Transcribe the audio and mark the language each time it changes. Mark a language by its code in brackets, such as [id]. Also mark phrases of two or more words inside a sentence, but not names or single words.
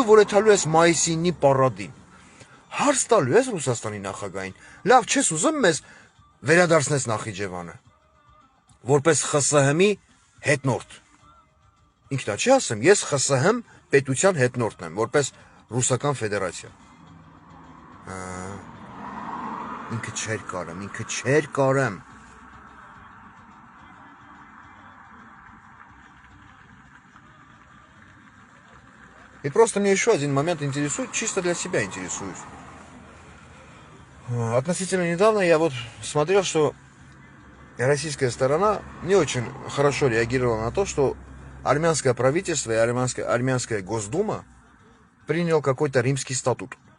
[hy] որ եթալու ես մայիսի 9 պարադին, հարց տալու ես Ռուսաստանի նախագահին, լավ չես ուզում մեզ վերադարձնես Նախիջևանը, որպես ԽՍՀՄ-ի հետնորդ։ Ինքնա չի ասեմ, ես ԽՍՀՄ պետության հետնորդն եմ, որպես Ռուսական Ֆեդերացիա։ Ինքը չէր կարեմ։ [ru] И просто мне еще один момент интересует, чисто для себя интересуюсь. Относительно недавно я вот смотрел, что российская сторона не очень хорошо реагировала на то, что армянское правительство и армянская Госдума принял какой-то римский статут.